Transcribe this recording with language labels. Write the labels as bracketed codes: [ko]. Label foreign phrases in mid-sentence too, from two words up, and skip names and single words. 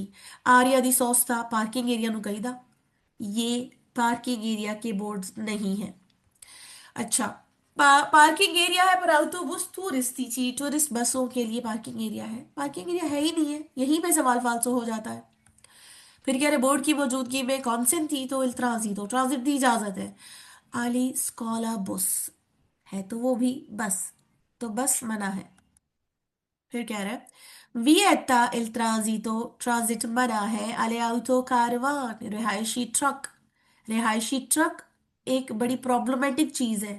[it] area di sosta [en] parking area [pa] ਨੂੰ ਕਹੀਦਾ, [hi] ये [en] parking area [hi] के बोर्ड्स नहीं है। अच्छा, [en] parking area [hi] है पर [it] autobus turistici, [hi] टूरिस्ट बसों के लिए [en] parking area [hi] है, [en] parking area [hi] है ही नहीं है, यहीं पे सवाल फालसो हो जाता है। फिर कह रहे बोर्ड की मौजूदगी में [it] consentito il transito, [hi] ट्रांजिट दी इजाजत है, [it] agli scuolabus, [hi] है तो वो भी बस, तो बस मना है। फिर कह रहा है [it] vieta il transito, [hi] ट्रांजिट मना है, [it] alle auto caravan, [hi] रिहायशी ट्रक, रिहायशी ट्रक एक बड़ी प्रॉब्लमेटिक चीज है।